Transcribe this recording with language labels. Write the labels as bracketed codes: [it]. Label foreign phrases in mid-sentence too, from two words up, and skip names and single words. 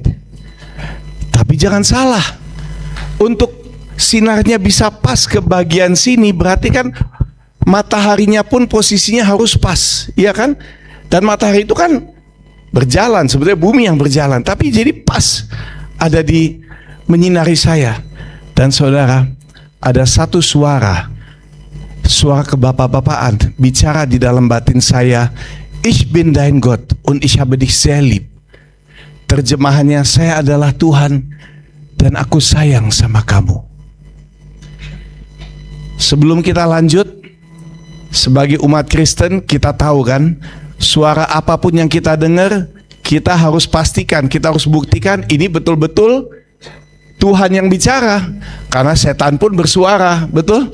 [id] Tapi jangan salah, untuk sinarnya bisa pas ke bagian sini, berarti kan mataharinya pun posisinya harus pas, iya kan? Dan matahari itu kan berjalan, sebetulnya bumi yang berjalan, tapi jadi pas ada di menyinari saya. Dan saudara, ada satu suara kebapak-bapaan bicara di dalam batin saya, [de] Ich bin dein Gott und ich habe dich sehr lieb. [id] Terjemahannya, saya adalah Tuhan dan aku sayang sama kamu. Sebelum kita lanjut, sebagai umat Kristen kita tahu kan, suara apapun yang kita dengar, kita harus pastikan, kita harus buktikan ini betul-betul Tuhan yang bicara, karena setan pun bersuara, betul?